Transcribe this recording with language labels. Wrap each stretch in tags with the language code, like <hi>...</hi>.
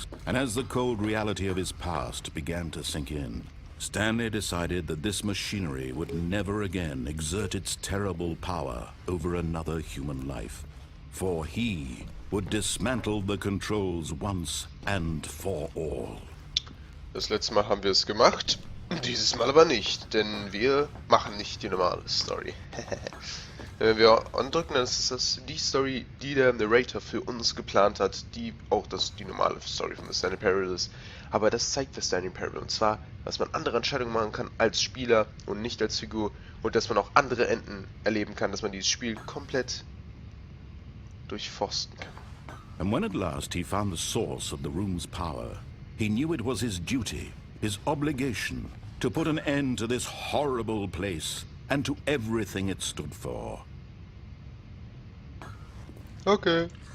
<en>And as the cold reality of his past began to sink in, Stanley decided that this machinery would never again exert its terrible power over another human life. For he would dismantle the controls once and for all.</en> <de>Das letzte Mal haben wir es gemacht, dieses Mal aber nicht, denn wir machen nicht die normale Story. Wenn wir andrücken, dann ist das die Story, die der Narrator für uns geplant hat, die auch die normale Story von Stanley Parable ist. Aber das zeigt für Stanley Parable, und zwar, dass man andere Entscheidungen machen kann als Spieler und nicht als Figur, und dass man auch andere Enden erleben kann, dass man dieses Spiel komplett durchforsten kann.</de> <en>And when at last he found the source of the room's power, he knew it was his duty, his obligation, to put an end to this horrible place and to everything it stood for.</en> <de>Okay.</de>